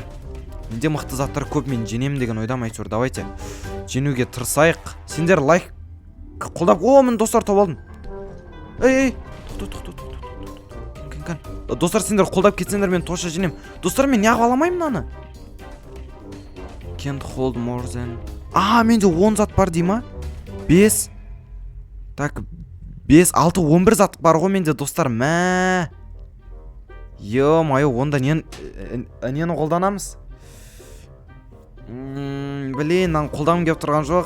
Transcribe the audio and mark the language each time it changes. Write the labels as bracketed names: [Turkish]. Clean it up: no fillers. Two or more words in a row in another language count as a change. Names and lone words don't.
[Kazakh] Менде мықты заттар көп, мен женем деген ойдам, айтыр. Давайте женуге тырысайық. Сендер лайк қолдап. Мен достар тауып алдым. ей тоқта кән достар, сендер қолдап кетсеңдер мен тоша жинем. Достар, мен неғып аламаймын мынаны? [English] Can't hold more than... [Kazakh] менде 10 зат бар дей ма? 5. Так, 5, 6, 11 зат бар ғой менде, достар. Мә. Ё-майо, онда нені қолданамыз? Блин, нан қолдағым кеп тұрған жоқ.